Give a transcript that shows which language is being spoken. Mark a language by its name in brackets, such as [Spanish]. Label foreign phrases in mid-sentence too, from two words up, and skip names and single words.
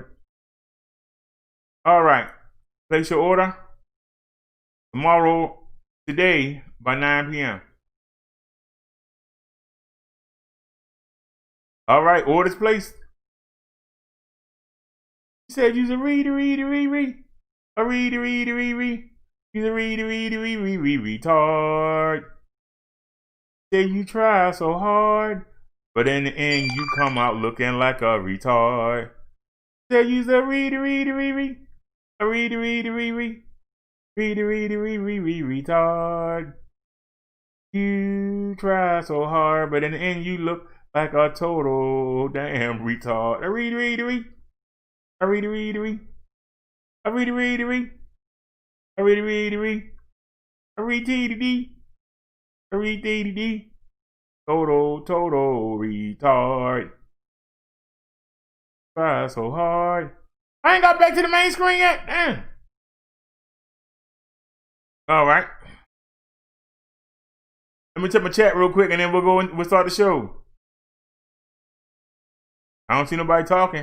[English] All right. Place your order today by 9 p.m. All right, orders placed. He said use a re. A re. Use a re, retard. Say you try so hard, but in the end you come out looking like a retard. Say use a re. A re. Retard. You try so hard, but in the end you look like a total damn retard. A re. A re. A re. A re. A re. A re. Total retard. Try so hard. I ain't got back to the main screen yet. Damn. All right. Let me check my chat real quick, and then we'll start the show. I don't see nobody talking.